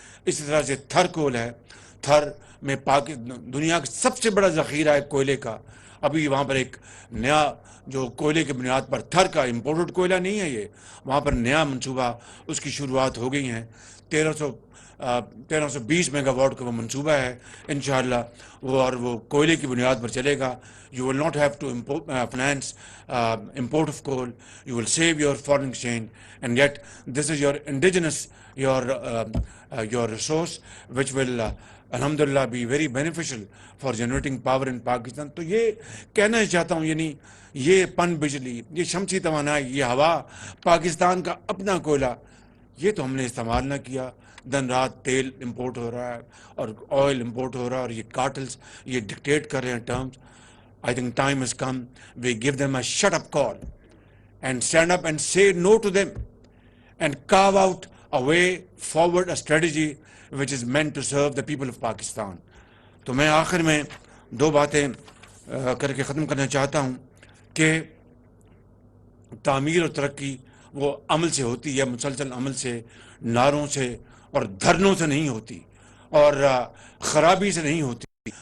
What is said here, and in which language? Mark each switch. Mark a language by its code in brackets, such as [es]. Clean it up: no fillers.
[ur] اسی طرح سے تھر کول ہے, تھر میں دنیا کا سب سے بڑا ذخیرہ ہے کوئلے کا. ابھی وہاں پر ایک نیا جو کوئلے کی بنیاد پر, تھر کا امپورٹڈ کوئلہ نہیں ہے یہ, وہاں پر نیا منصوبہ اس کی شروعات ہو گئی ہیں. 1320 میگا واٹ کا وہ منصوبہ ہے انشاءاللہ, وہ کوئلے کی بنیاد پر چلے گا. [en] You will not have to finance import of coal. You will save your foreign exchange, and yet this is your indigenous, your resource, which will alhamdulillah be very beneficial for generating power in Pakistan. [ur] تو یہ کہنا چاہتا ہوں, یعنی یہ پن بجلی, یہ شمسی توانائی, یہ ہوا, پاکستان کا اپنا کوئلہ, یہ تو ہم نے استعمال نہ کیا. دن رات تیل امپورٹ ہو رہا ہے اور آئل امپورٹ ہو رہا ہے, اور یہ کارٹلز یہ ڈکٹیٹ کر رہے ہیں terms. [en] I think time has come. We give them a shut-up call and stand up and say no to them and carve out a way forward, a strategy which is meant to serve the people of Pakistan. [ur] تو میں آخر میں 2 باتیں کر کے ختم کرنا چاہتا ہوں کہ تعمیر اور ترقی وہ عمل سے ہوتی ہے, مسلسل عمل سے, نعروں سے اور دھرنوں سے نہیں ہوتی, اور خرابی سے نہیں ہوتی.